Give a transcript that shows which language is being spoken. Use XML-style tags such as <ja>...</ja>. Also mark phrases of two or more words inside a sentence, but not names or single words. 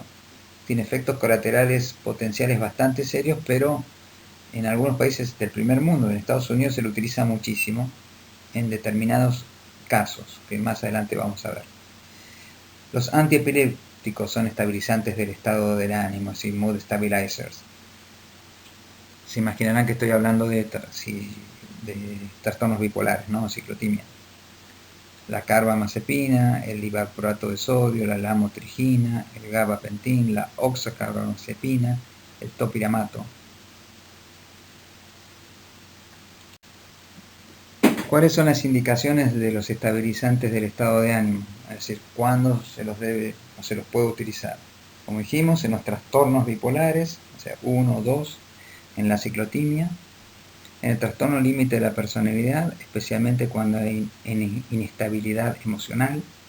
<es>Tiene efectos colaterales potenciales bastante serios, pero en algunos países del primer mundo, en Estados Unidos, se lo utiliza muchísimo en determinados casos, que más adelante vamos a ver. Los antiepilépticos son estabilizantes del estado del ánimo, así,</es> <en>mood stabilizers.</en> <es>Se imaginarán que estoy hablando de trastornos bipolares, ¿no? Ciclotimia. La carbamazepina, el divalproato de sodio, la lamotrigina, el gabapentin, la oxacarbamazepina, el topiramato. ¿Cuáles son las indicaciones de los estabilizantes del estado de ánimo? Es decir, ¿cuándo se los debe o se los puede utilizar? Como dijimos, en los trastornos bipolares, o sea, 1 o 2, en la ciclotimia, en el trastorno límite de la personalidad, especialmente cuando hay inestabilidad emocional.</es>